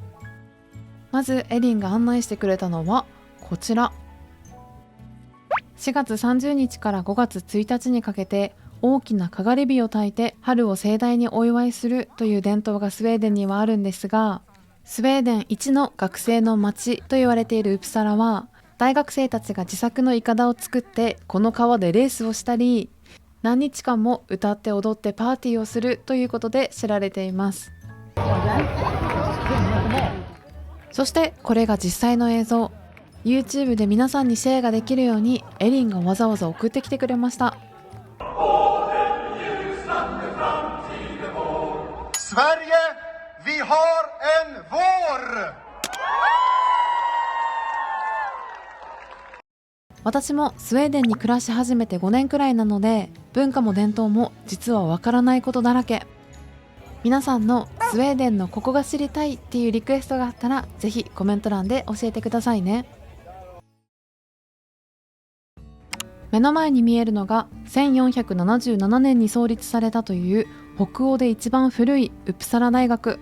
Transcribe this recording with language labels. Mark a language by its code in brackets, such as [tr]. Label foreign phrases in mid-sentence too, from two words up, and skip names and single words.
[ja] まずエリンが案内してくれたのはこちら。4月30日から5月1日にかけて大きなかがり火を焚いて春を盛大にお祝いするという伝統がスウェーデンにはあるんですが、スウェーデン一の学生の街と言われているウプサラは、大学生たちが自作のイカダを作ってこの川でレースをしたり、何日間も歌って踊ってパーティーをするということで知られています。そしてこれが実際の映像。YouTube で皆さんにシェアができるようにエリンがわざわざ送ってきてくれました。 [sv] Sverige, vi har en vår! [ja] 私もスウェーデンに暮らし始めて5年くらいなので、文化も伝統も実はわからないことだらけ。皆さんのスウェーデンのここが知りたいっていうリクエストがあったら、ぜひコメント欄で教えてくださいね。目の前に見えるのが1477年に創立されたという北欧で一番古いウプサラ大学。